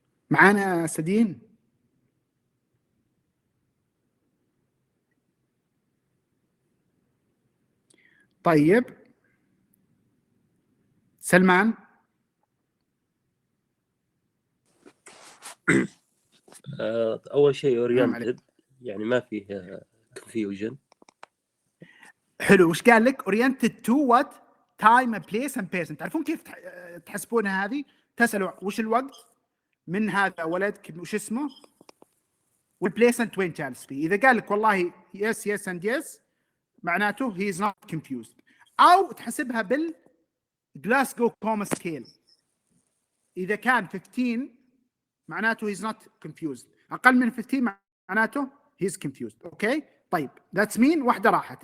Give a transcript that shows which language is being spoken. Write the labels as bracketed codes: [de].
[ar] معانا سدين؟ طيب سلمان. اول شيء اورينتد، يعني ما فيه كونفيوجن. حلو. وش قال لك؟ [en] oriented to what time and place and person. [ar] تعرفون كيف تحسبونها هذه؟ تسألوا وش الوقت من هذا ولد وش اسمه والبليس انت وين جالس فيه. اذا قال لك والله يس يس اند يس معناته [en] he is not confused. [ar] او تحسبها بال Glasgow Coma Scale. اذا كان 15 معناته [en] he is not confused، [ar] اقل من 15 معناته [en] he is confused. [ar] اوكي طيب [en] that's mean [ar] واحده راحت.